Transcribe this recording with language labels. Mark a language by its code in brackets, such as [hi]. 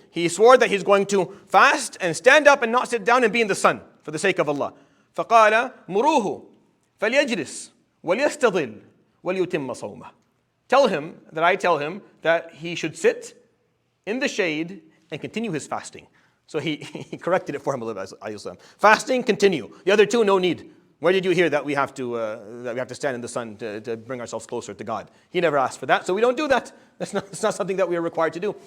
[en] He swore that he's going to fast and stand up and not sit down and be in the sun for the sake of Allah. [ar] فقال مروه فليجلس وليستظل وليتم صومه. [en] Tell him that he should sit in the shade and continue his fasting. So he corrected it for him. Fasting, continue. The other two, no need. Where did you hear that we have to stand in the sun to bring ourselves closer to God? He never asked for that, so we don't do that. It's not something that we are required to do.